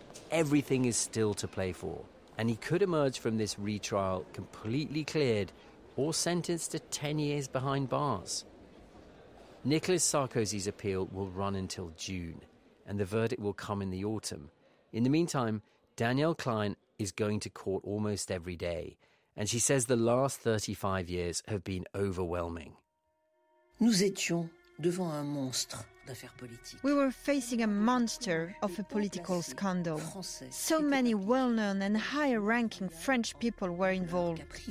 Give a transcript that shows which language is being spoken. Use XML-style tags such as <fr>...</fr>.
<en>Everything is still to play for, and he could emerge from this retrial completely cleared or sentenced to 10 years behind bars. Nicolas Sarkozy's appeal will run until June, and the verdict will come in the autumn. In the meantime, Danielle Klein is going to court almost every day, and she says the last 35 years have been overwhelming.</en> <fr>Nous étions devant un monstre.</fr> <en>We were facing a monster of a political scandal. So many well-known and higher-ranking French people were involved.</en>